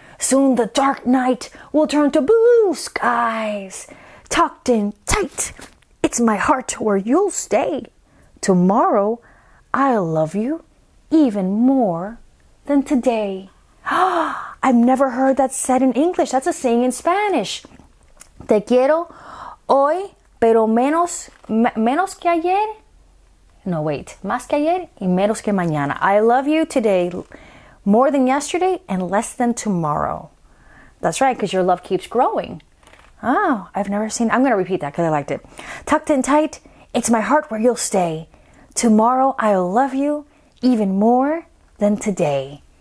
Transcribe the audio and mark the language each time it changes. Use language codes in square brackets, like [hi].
[en] Soon the dark night will turn to blue skies. Tucked in tight, it's my heart where you'll stay. Tomorrow, I'll love you even more than today. I've never heard that said in English. That's a saying in Spanish. [es] Te quiero hoy, pero menos que ayer. [en] No, wait. [es] Más que ayer y menos que mañana. [en] I love you today more than yesterday and less than tomorrow. That's right, because your love keeps growing. Oh, I've never seen. I'm going to repeat that because I liked it. Tucked in tight, it's my heart where you'll stay. Tomorrow I'll love you even more than today.